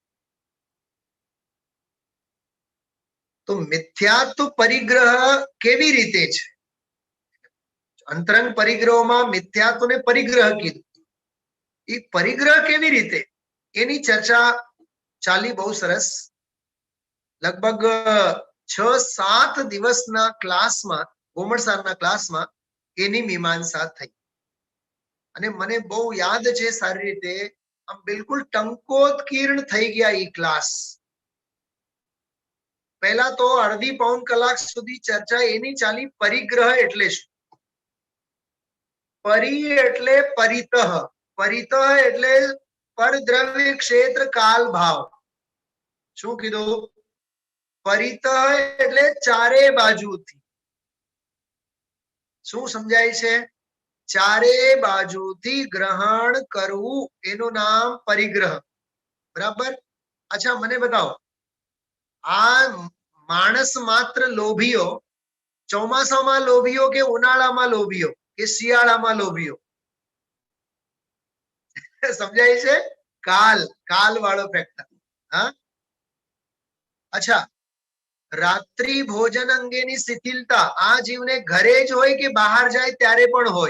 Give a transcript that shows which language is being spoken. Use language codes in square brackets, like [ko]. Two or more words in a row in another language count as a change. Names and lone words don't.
[gu] તો મિથ્યાત્વ પરિગ્રહ કેવી રીતે છે? અંતરંગ પરિગ્રહોમાં મિથ્યાત્વને પરિગ્રહ કીધું, એ પરિગ્રહ કેવી રીતે એની ચર્ચા ચાલી બહુ સરસ। લગભગ 6-7 દિવસના ક્લાસમાં, गोमटसारना क्लासમાં એની મીમાંસા થઈ। અને મને બહુ યાદ છે સારી રીતે, આમ બિલકુલ ટંકોત્કીર્ણ થઈ ગયા એ ક્લાસ। પહેલા તો અડધી પૌન કલાક સુધી ચર્ચા એની ચાલી, પરિગ્રહ એટલે શું? પરી એટલે પરિતઃ, પરિતઃ એટલે પરદ્રવ્ય ક્ષેત્ર કાલ ભાવ। શું કીધું? પરિતઃ એટલે ચારે બાજુથી। શું સમજાય છે? ચારે બાજુથી ગ્રહણ કરવું એનું નામ પરિગ્રહ, બરાબર। अच्छा, મને बताओ, આ માણસ માત્ર લોભિયો ચોમાસામાં લોભીઓ કે ઉનાળામાં લોભીઓ કે શિયાળામાં લોભીઓ? સમજાય છે? કાલ, કાલ વાળો ફેક્ટર। [hi] हाँ, अच्छा, [gu] રાત્રિ ભોજન અંગેની શિથિલતા આ જીવને ઘરે જ હોય કે બહાર જાય ત્યારે પણ હોય?